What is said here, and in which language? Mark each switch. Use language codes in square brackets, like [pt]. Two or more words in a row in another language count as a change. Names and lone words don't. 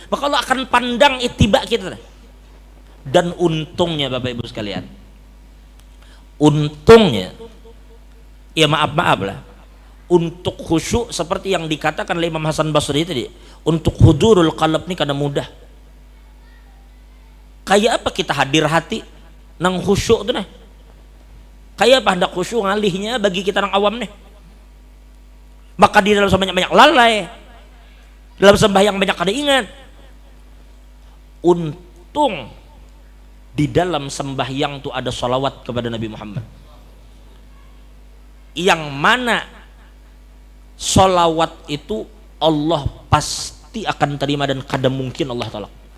[id] Maka Allah akan pandang ittiba kita. Dan untungnya Bapak Ibu sekalian, untungnya, ya maaf lah, untuk khusyuk seperti yang dikatakan oleh Imam Hasan Basri tadi, untuk [ar] حضور القلب [id] ini kadang mudah. [bjn] Kayak apa kita hadir hati nang khusyuk tuh nih? Kayak apa hendak khusyuk ngalihnya bagi kita nang awam nih? [id] Maka di dalam sembahyang banyak lalai, dalam sembahyang banyak kada ingat. Untung di dalam sembahyang itu ada salawat kepada Nabi Muhammad, yang mana salawat itu Allah pasti akan terima dan kada mungkin Allah tolak.